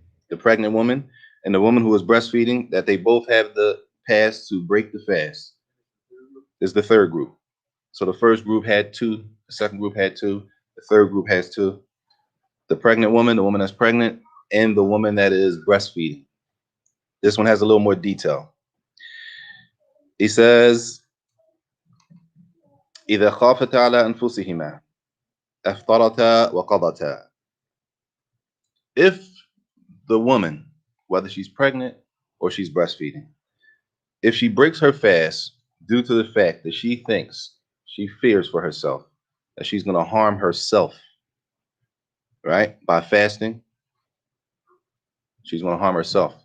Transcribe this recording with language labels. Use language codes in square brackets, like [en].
[en] The pregnant woman and the woman who is breastfeeding, that they both have the pass to break the fast, is the third group. So the first group had two, the second group had two, the third group has two. The pregnant woman, the woman that's pregnant, and the woman that is breastfeeding. This one has a little more detail. He says, [ar] إذا خافتا على أنفسهما أفطرتا وقضتا. [en] If the woman, whether she's pregnant or she's breastfeeding, if she breaks her fast due to the fact that she fears for herself, that she's going to harm herself, right, by fasting, she's going to harm herself.